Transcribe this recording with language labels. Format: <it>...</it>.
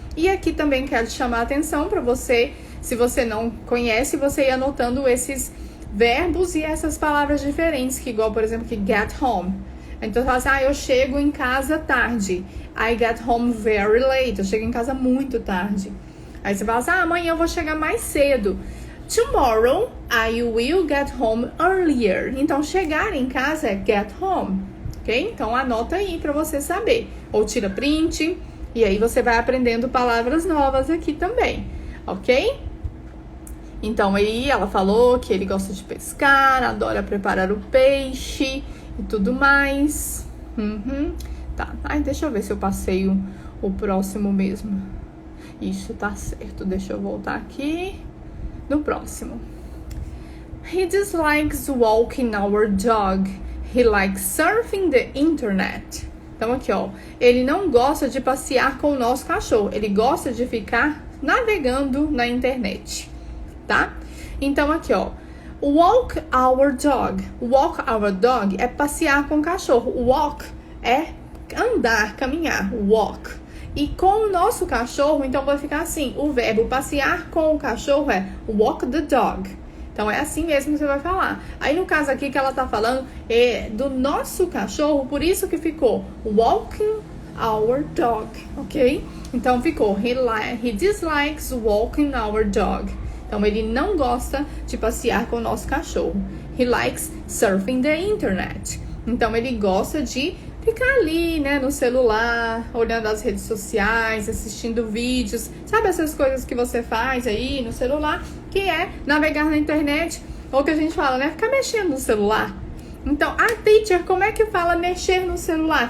<pt>E aqui também quero te chamar a atenção para você, se você não conhece, você ir anotando esses verbos e essas palavras diferentes, que igual, por exemplo, que get home. Então, você fala assim, eu chego em casa tarde.</pt> <en>I get home very late.</en> <pt>Eu chego em casa muito tarde. Aí você fala assim, amanhã eu vou chegar mais cedo.</pt> <en>Tomorrow, I will get home earlier.</en> <pt>Então, chegar em casa é get home, ok? Então, anota aí pra você saber. Ou tira print, e aí você vai aprendendo palavras novas aqui também, ok? Então, aí ela falou que ele gosta de pescar, adora preparar o peixe e tudo mais. Tá, ai, deixa eu ver se eu passei o próximo mesmo. Isso, tá certo. Deixa eu voltar aqui no próximo.</pt> <en>He dislikes walking our dog. He likes surfing the internet.</en> <pt>Então aqui, ó, ele não gosta de passear com o nosso cachorro. Ele gosta de ficar navegando na internet, tá? Então aqui, ó,</pt> <en>walk our dog. Walk our dog</en> <pt>é passear com o cachorro. Walk é andar, caminhar. Walk. E com o nosso cachorro, então vai ficar assim. O verbo passear com o cachorro é walk the dog. Então é assim mesmo que você vai falar. Aí no caso aqui que ela tá falando é do nosso cachorro, por isso que ficou</pt> <en>walking our dog,</en> <pt>ok? Então ficou</pt> <en>he dislikes walking our dog.</en> <pt>Então, ele não gosta de passear com o nosso cachorro.</pt> <en>He likes surfing the internet.</en> <pt>Então, ele gosta de ficar ali, né, no celular, olhando as redes sociais, assistindo vídeos. Sabe essas coisas que você faz aí no celular? Que é navegar na internet. Ou que a gente fala, né, ficar mexendo no celular. Então, teacher, como é que fala mexer no celular?</pt>